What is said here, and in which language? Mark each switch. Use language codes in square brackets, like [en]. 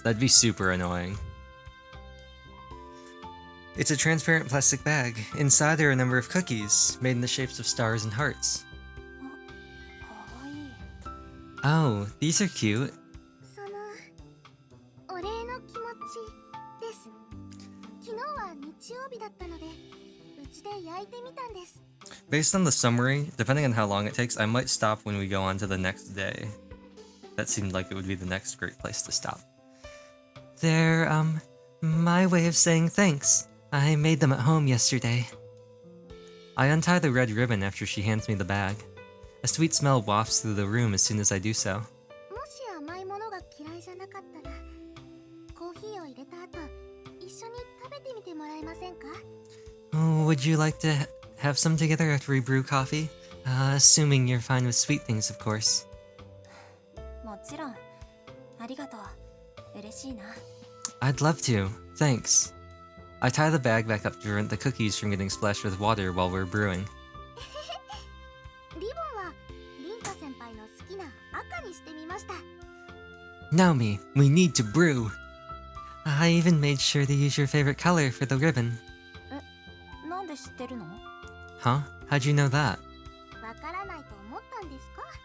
[en] That'd be super annoying. It's a transparent plastic bag. Inside are a number of cookies, made in the shapes of stars and hearts. [ja] かわいい。 [en] Oh, these are cute. [ja] そのお礼の気持ちです。昨日は日曜日だったので、うちで焼いてみたんです。 [en] Based on the summary, depending on how long it takes, I might stop when we go on to the next day. That seemed like it would be the next great place to stop. They're, my way of saying thanks. I made them at home yesterday. I untie the red ribbon after she hands me the bag. A sweet smell wafts through the room as soon as I do so. [ja] もし甘いものが嫌いじゃなかったら、コーヒーを入れた後、一緒に食べてみてもらえませんか? [en] Would you like to have some together after we brew coffee? Assuming you're fine with sweet things, of course. [ja] もちろん。ありがとう。嬉しいな。 [en] I'd love to. Thanks. I tie the bag back up to prevent the cookies from getting splashed with water while we're brewing. [ja] リボンはリンカ先輩の好きな赤にしてみました。 [en] Naomi, we need to brew. I even made sure to use your favorite color for the ribbon. [ja] なんで知ってるの? [en] Huh? How'd you know that? [ja] わからないと思ったんですか?